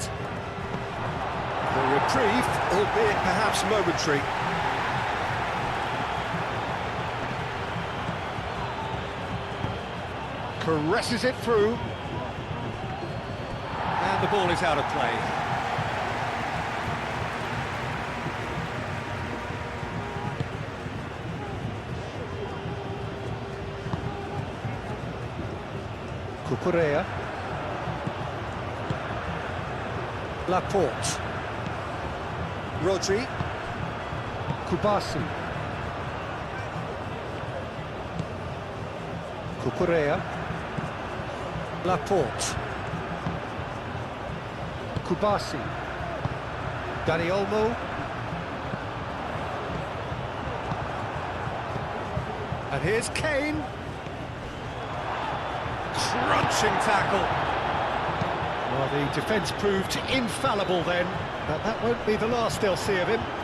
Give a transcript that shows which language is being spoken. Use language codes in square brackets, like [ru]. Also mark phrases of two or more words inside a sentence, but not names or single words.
[en] The reprieve, albeit perhaps momentary. Caresses it through. And the ball is out of play. Cucurella. Laporte. Rodri. Kubasi. Cucurella. Laporte. Kubasi. Dani Olmo. And here's Kane. Crunching tackle. Well, the defence proved infallible then, but that won't be the last they'll see of him.